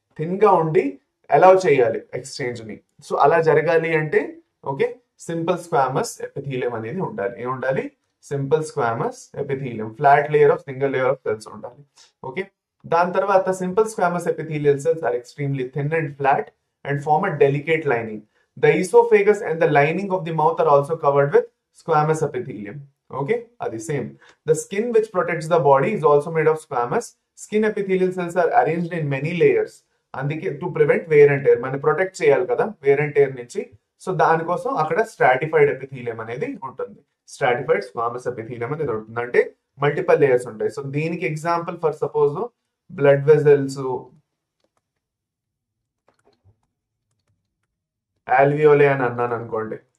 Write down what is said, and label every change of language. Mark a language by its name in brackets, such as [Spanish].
[Telugu] Thin గా ఉండి allow చేయాలి ఎక్స్చేంజ్ ని. సో అలా జరగాలి అంటే ఓకే, సింపుల్ స్క్వామస్ ఎపిథీలియం అనేది ఉండాలి. ఏం ఉండాలి, simple squamous epithelium, [English] flat layer of single layer of cells [Telugu] ఉండాలి. [English] Okay, దాని తర్వాత simple squamous epithelial cells are extremely thin and flat and form a delicate lining. The esophagus and the lining of the mouth are also covered with squamous epithelium. Okay, [Telugu] adi same. [English] The skin which protects the body is also made of squamous. Skin epithelial cells are arranged in many layers. [Telugu] అందుకే [English] to prevent wear and tear, [Telugu] మనం protect చేయాలి కదా wear and tear నుంచి. So దానికోసం అక్కడ stratified epithelium అనేది ఉంటుంది. Stratified squamous epithelium అనేది ఉంటుంది. అంటే మల్టిపల్ లేయర్స్ ఉంటాయి. సో దీనికి example for suppose blood vessels, alveoli అని అన్నాను అనుకోండి.